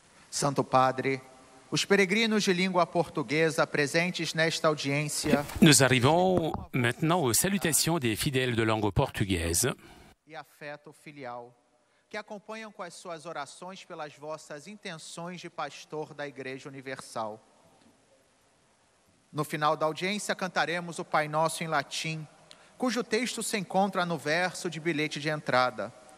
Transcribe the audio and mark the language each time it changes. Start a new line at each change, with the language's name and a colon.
Portuguese: Santo Padre, os peregrinos de língua portuguesa presentes nesta audiência
French: Nous arrivons maintenant aux salutations des fidèles de langue portugaise
Portuguese: e afeto filial, que acompanham com as suas orações pelas vossas intenções de pastor da Igreja Universal. No final da audiência, cantaremos o Pai Nosso em latim, cujo texto se encontra no verso de bilhete de entrada.